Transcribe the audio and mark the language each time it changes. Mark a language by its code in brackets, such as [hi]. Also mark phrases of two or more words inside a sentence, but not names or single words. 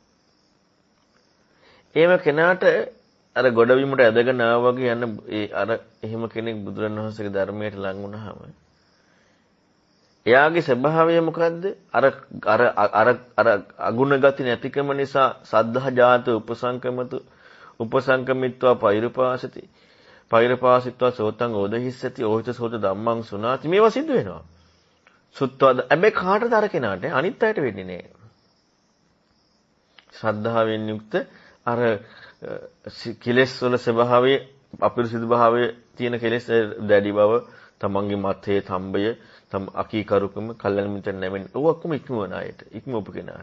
[si] එහෙම කෙනාට අර ගොඩබිමට ඇදගෙන ආවා වගේ යන ඒ අර එහෙම කෙනෙක් බුදුරණවහන්සේගේ ධර්මයට ලං වුණාම එයාගේ ස්වභාවය මොකද්ද? අර අගුණ ගති නැතිකම නිසා [pi] සද්ධා ජාත උපසංකමිත්වා පෛරපාසති. පෛරපාසිත්වා සෝතං ඕදහිස්සති. ඕහිත සෝත ධම්මං සුනාති. [si] මේවා සිද්ධ වෙනවා. සුත්වාද හැබැයි කාටද අර කෙනාට? අනිත් අයට වෙන්නේ නෑ. ශ්‍රද්ධාවෙන් යුක්ත අර කෙලෙස් වල ස්වභාවයේ අපිරිසිදු භාවයේ තියෙන කෙලෙස් දැඩි බව, තමන්ගේ මතයේ තම්බය, තම අකීකරුකම, කල්යන මිත්‍ර නැමෙන්න ඔය ඔක්කොම ඉක්මවන අයට, ඉක්මවපු කෙනාට.